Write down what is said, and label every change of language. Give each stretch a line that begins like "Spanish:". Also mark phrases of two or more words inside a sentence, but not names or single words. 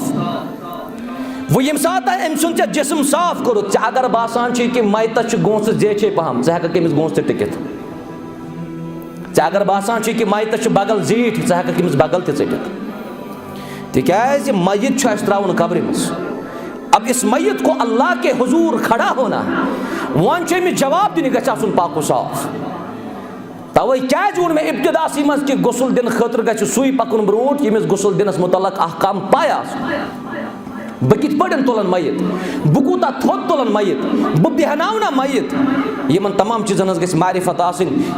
Kashmiri: وۄنۍ ییٚمہِ ساتہٕ أمۍ سُنٛد ژےٚ جِسم صاف کوٚرُتھ ژےٚ اگر باسان چھُے کہِ مَیتَس چھُ گونٛسہٕ زیچھے پَہَم ژٕ ہٮ۪کَکھ أمِس گونٛسہٕ تہِ ٹِکِتھ. ژےٚ اگر باسان چھُے کہِ مَیتَس چھُ بغل زیٖٹھ ژٕ ہٮ۪کَکھ أمِس بغل تہِ ژٔٹِتھ. تِکیٛازِ مَیت چھُ اَسہِ ترٛاوُن قبرِ منٛز.
Urdu: اب اِس مَیت کو اللہ کے حضوٗر کھڑا ہونا
Kashmiri: وۄنۍ چھُ أمِس جواب دِنہِ گژھِ آسُن پاک و صاف. تَوَے کیٛازِ ووٚن مےٚ اِبتِداسٕے منٛز کہِ غُسل دِنہٕ خٲطرٕ گژھِ سُے پَکُن برونٛٹھ ییٚمِس غُسل دِنَس مُتعلق احکام پاے آسُن. بہٕ کِتھ پٲٹھۍ تُلَن مَیت بہٕ کوٗتاہ تھوٚد تُلَن مَیت بہٕ بیٚہناونا مَیت یِمن تمام چیٖزَن ہٕنٛز گژھِ معرفت آسٕنۍ.